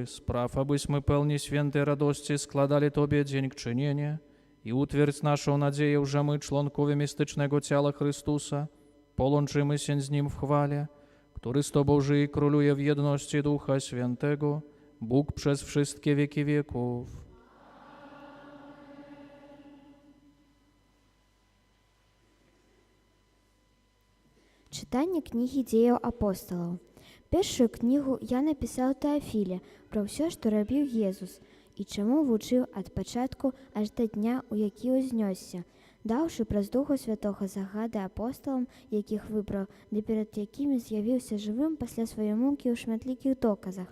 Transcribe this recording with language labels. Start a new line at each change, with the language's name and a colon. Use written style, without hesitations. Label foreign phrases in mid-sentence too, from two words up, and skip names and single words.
Polish: Spraw, abyśmy pełni świętej radości składali Tobie dziękczynienie i utwierdź naszą nadzieję, że my, członkowie mistycznego ciała Chrystusa, połączymy się z Nim w chwale, który z Tobą żyje i króluje w jedności Ducha Świętego, Bóg przez wszystkie wieki wieków.
Belarusian: Чытанне кнігі дзеяў апосталаў. Першую кнігу я напісаў Тэафіле пра ўсё, што рабіў Езус і чаму вучыў ад пачатку аж да дня, у які ўзнёсся, даўшы праз Духа Святога загады апосталам, якіх выбраў, ды перад якімі з'явіўся жывым пасля сваёй мукі ў шматлікіх доказах.